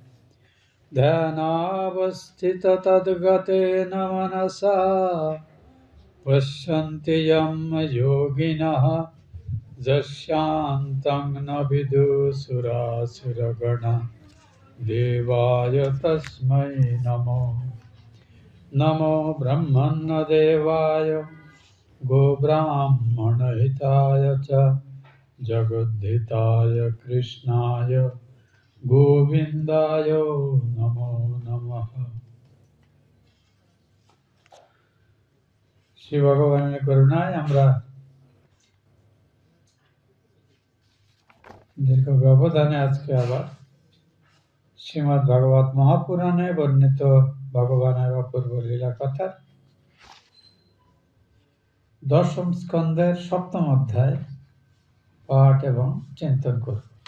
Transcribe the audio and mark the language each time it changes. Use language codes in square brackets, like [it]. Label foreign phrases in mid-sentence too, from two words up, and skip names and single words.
[sa] ध्यानावस्थिततद्गतेन मनसा पश्यन्ति यं योगिनः यस्यान्तं न विदुसुरासुरगणा देवाय तस्मै नमो नमो ब्रह्मण्यदेवाय गोब्राह्मणहिताय च जगद्धिताय कृष्णाय गोविन्दाय नमो नमः। [bn] শ্রী ভগবানের করুণায় আমরা দীর্ঘ ব্যবধানে আজকে আবার শ্রীমদ্ ভাগবত মহাপুরাণে বর্ণিত ভগবানের অপূর্ব লীলা কথার দশম স্কন্ধের সপ্তম অধ্যায় পাঠ এবং চিন্তন করব।